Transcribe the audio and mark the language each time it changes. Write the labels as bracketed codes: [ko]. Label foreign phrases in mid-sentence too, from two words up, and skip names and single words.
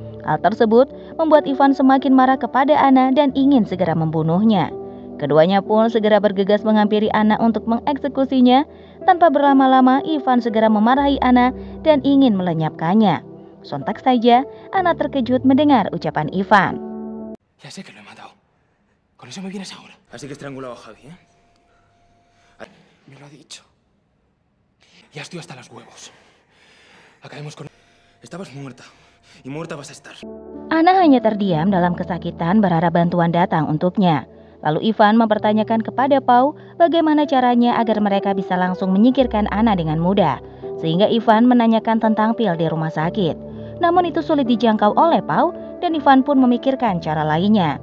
[id] Hal tersebut membuat Ivan semakin marah kepada Anna dan ingin segera membunuhnya. Keduanya pun segera bergegas menghampiri Anna untuk mengeksekusinya. Tanpa berlama-lama, Ivan segera memarahi Anna dan ingin melenyapkannya. Sontak saja, Anna terkejut mendengar ucapan Ivan. [es] Ya sé que lo he matado. Con eso me vienes ahora. Así que estrangulado a Javi, ¿eh? Me lo ha dicho. Ya estoy hasta los huevos. Acabemos con... Estabas muerta. Y muerta vas a estar. [id] Anna hanya terdiam dalam kesakitan berharap bantuan datang untuknya. Lalu Ivan mempertanyakan kepada Pau bagaimana caranya agar mereka bisa langsung menyingkirkan Anna dengan mudah. Sehingga Ivan menanyakan tentang pil di rumah sakit. Namun itu sulit dijangkau oleh Pau dan Ivan pun memikirkan cara lainnya.